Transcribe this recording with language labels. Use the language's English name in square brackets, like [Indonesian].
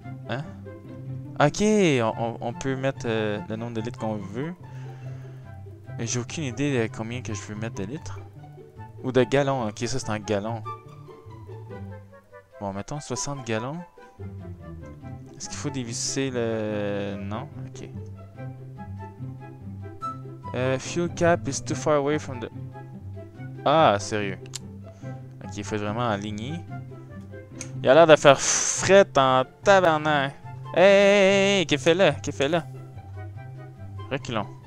[French] Hein? Ok, on peut mettre le nombre de litres qu'on veut. Mais j'ai aucune idée de combien que je veux mettre de litres. Ou de gallons. Ok, ça c'est en gallons. Bon, mettons 60 gallons. Est-ce qu'il faut dévisser le... Non? Ok. [English] Fuel cap is too far away from the... [French] Ah, sérieux. Ok, il faut être vraiment aligné. Il a l'air de faire fret en tabarnak. Hey, qu'est-ce fait là? Qu'est-ce fait là? Reculons.